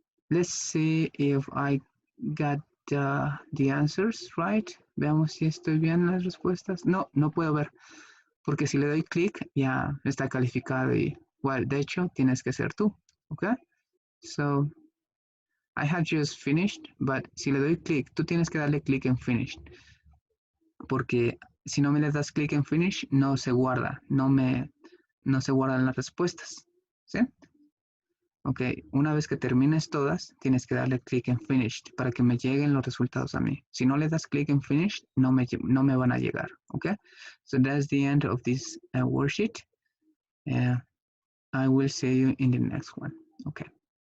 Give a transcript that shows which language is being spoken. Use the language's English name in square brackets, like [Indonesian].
[English] Let's see if I got the answers right. [Spanish] Veamos si estoy bien las respuestas. No, no puedo ver. Porque si le doy clic, ya está calificado y, [English] well, [Spanish] de hecho, tienes que ser tú. Okay. [English] So, I have just finished, but [Spanish] si le doy clic, tú tienes que darle clic en finish. Porque si no me le das clic en finish, no se guarda. No se guardan las respuestas. ¿Sí? Ok, una vez que termines todas, tienes que darle clic en Finished para que me lleguen los resultados a mí. Si no le das clic en Finished, no me van a llegar. [English] Ok, so that's the end of this worksheet. I will see you in the next one. Okay.